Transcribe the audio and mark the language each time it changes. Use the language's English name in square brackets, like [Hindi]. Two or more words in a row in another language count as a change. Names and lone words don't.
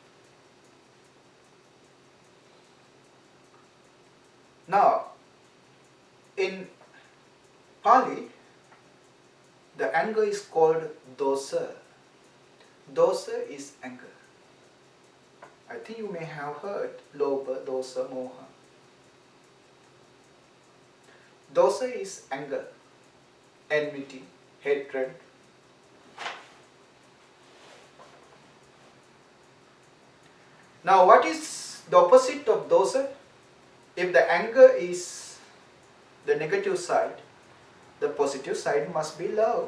[English] Now, in Pali, the anger is called dosa. Dosa is anger. I think you may have heard [Pali] lobha, dosa, moha. [English] Dosa is anger, enmity, hatred. Now, what is the opposite of dosa? If the anger is the negative side, the positive side must be love.